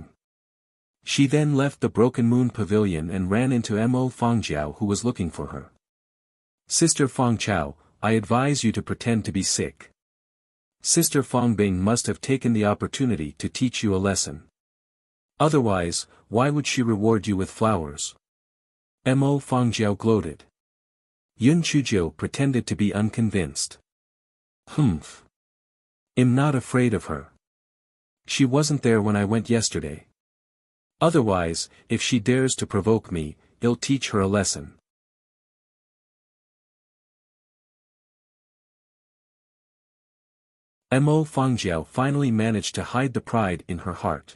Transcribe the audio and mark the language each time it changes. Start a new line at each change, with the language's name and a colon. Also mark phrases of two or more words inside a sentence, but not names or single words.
English: She then left the Broken Moon Pavilion and ran into Mo Fangjiao who was looking for her. "Sister Fangchao, I advise you to pretend to be sick. Sister Fangbing must have taken the opportunity to teach you a lesson. Otherwise, why would she reward you with flowers?" Mo Fangjiao gloated. Yun Chuzhou pretended to be unconvinced. "Humph. I'm not afraid of her. She wasn't there when I went yesterday. Otherwise, if she dares to provoke me, I'll teach her a lesson." Mo Fangjiao finally managed to hide the pride in her heart.